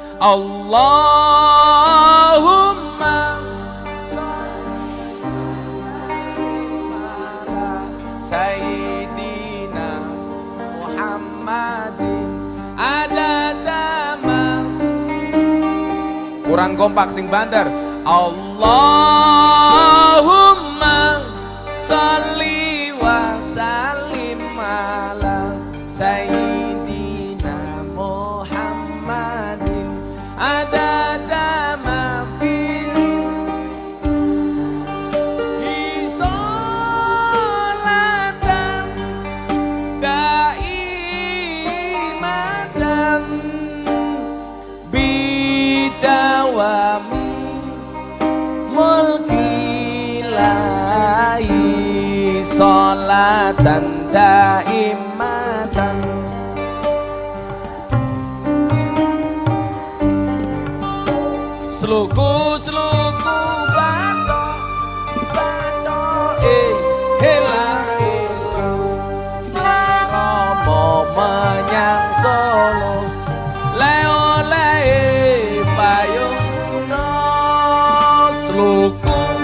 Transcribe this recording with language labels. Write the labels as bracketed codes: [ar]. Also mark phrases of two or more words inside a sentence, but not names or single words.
[ar] اللهم صل على سيدنا محمد عدد ما. [jv] Kurang kompak sing banter. [ar] اللهم صل وسلم على سيدنا محمد عدد ما في صلاة دائمة بدوام ملك الله صلاة دائمة. [jv] Sluku-sluku Bathok, Bathok hela elo sirama menyang Solo le oleh payung sluku.